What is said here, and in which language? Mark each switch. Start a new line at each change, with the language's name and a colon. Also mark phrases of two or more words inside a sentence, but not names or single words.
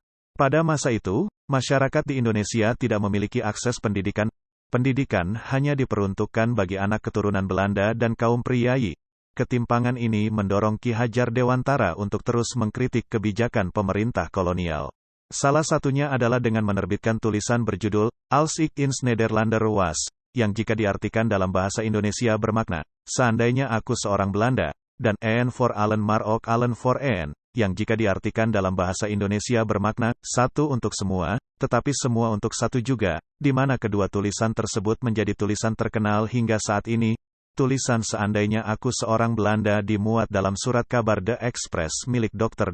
Indonesian: Pada masa itu, masyarakat di Indonesia tidak memiliki akses pendidikan. Pendidikan hanya diperuntukkan bagi anak keturunan Belanda dan kaum priai. Ketimpangan ini mendorong Ki Hajar Dewantara untuk terus mengkritik kebijakan pemerintah kolonial. Salah satunya adalah dengan menerbitkan tulisan berjudul, Als ik ins Nederlander was, yang jika diartikan dalam bahasa Indonesia bermakna, seandainya aku seorang Belanda, dan Een voor allen maar ook allen voor een, yang jika diartikan dalam bahasa Indonesia bermakna, satu untuk semua, tetapi semua untuk satu juga, di mana kedua tulisan tersebut menjadi tulisan terkenal hingga saat ini. Tulisan seandainya aku seorang Belanda dimuat dalam surat kabar The Express milik Dr.